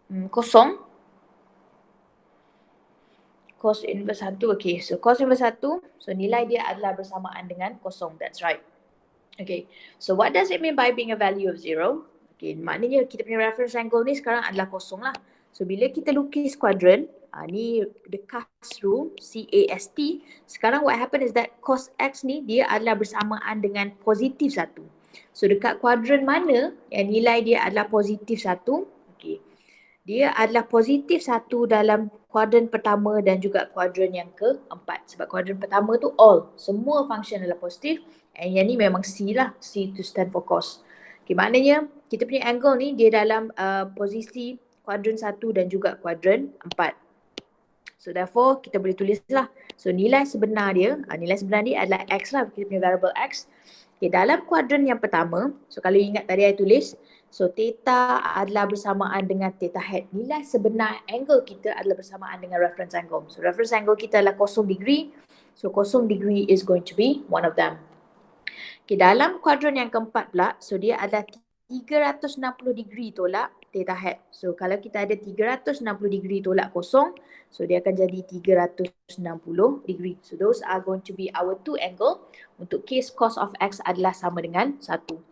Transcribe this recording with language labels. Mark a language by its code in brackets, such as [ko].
[ms] Kosong. Cos inverse 1, okay. So cos inverse 1, so nilai dia adalah bersamaan dengan kosong. [en] That's right. Okay. So what does it mean by being a value of 0? [ms] Okay, maknanya kita punya reference angle ni sekarang adalah kosong lah. So bila kita lukis kuadran, ni the cast rule, CAST. Sekarang [en] what happen is that [ms] cos x ni dia adalah bersamaan dengan positif 1. So dekat kuadran mana yang nilai dia adalah positif 1? Okay. dia adalah positif 1 dalam kuadran pertama dan juga kuadran yang keempat. Sebab kuadran pertama tu all, semua function adalah positif, and yang ni memang C lah, C to stand for cos. Okay, maknanya kita punya angle ni dia dalam posisi kuadran 1 dan juga kuadran 4. So therefore kita boleh tulis lah. So nilai sebenar dia adalah X lah, kita punya variable X. Okay, dalam kuadran yang pertama, so kalau ingat tadi saya tulis, so theta adalah bersamaan dengan theta hat. Nilai sebenar angle kita adalah bersamaan dengan reference angle. So reference angle kita adalah 0 degree. [en] So 0 degree is going to be one of them. [ms] Okay, dalam kuadran yang keempat pula, so dia adalah 360 degree tolak theta hat. So kalau kita ada 360 degree tolak 0, so dia akan jadi 360 degree. [en] So those are going to be our two angle. [ms] Untuk case cos of x adalah sama dengan 1.